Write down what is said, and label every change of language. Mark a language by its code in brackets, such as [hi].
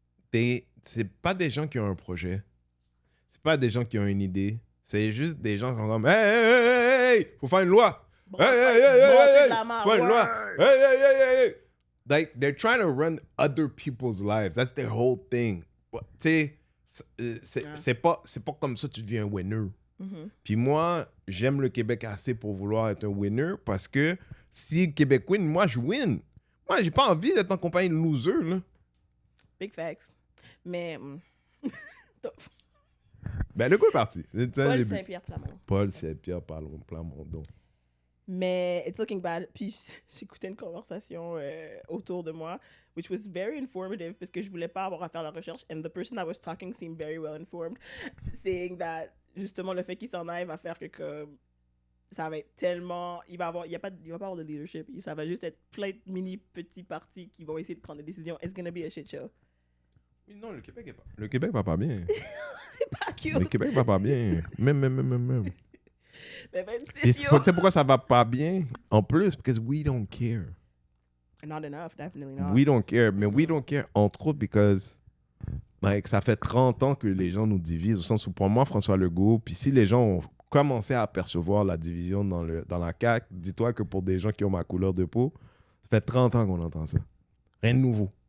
[fr] C'est pas des gens qui ont un projet. C'est pas des gens qui ont une idée. C'est juste des gens qui sont comme hey, faut faire une loi. Bon, Hey, c'est de la merde. faut faire une loi. Ouais. Hey. [en] Like, they're trying to run other people's lives. That's their whole thing. [fr] Tu sais, c'est pas comme ça que tu deviens un winner. Mhm. Puis moi, j'aime le Québec assez pour vouloir être un winner parce que si le Québec win, moi, je win. Moi, j'ai pas envie d'être en compagnie de loser, là. [en] Big facts. Mais... [fr] Ben, le coup est parti. C'est un Paul début. Saint-Pierre Plamondon. Paul Saint-Pierre Plamondon. [en] Mais it's looking bad. [fr] Puis j'écoutais une conversation autour de moi, [en] which was very informative [fr] parce que je voulais pas avoir à faire la recherche. [en] And the person that was talking seemed very well informed, saying that [fr] justement le fait qu'il s'en aille va faire que comme ça va être tellement, il va pas avoir de leadership. Ça va juste être plein de mini petits partis qui vont essayer de prendre des décisions. [en] It's gonna be a shit show. [fr] Non, le Québec est pas. Le Québec va pas bien. C'est pas cute. Le Québec va pas bien. Même. Mais Et [en] 26 yo. [fr] tu sais pourquoi ça va pas bien? En plus, [en] because we don't care. Not enough, definitely not. We don't care. [fr] Mais [en] we don't care, [fr] entre autres, [en] because like, [fr] ça fait 30 ans que les gens nous divisent, au sens où pour moi, François Legault, puis si les gens ont commencé à apercevoir la division dans la CAQ, dis-toi que pour des gens qui ont ma couleur de peau, ça fait 30 ans qu'on entend ça. Rien de nouveau.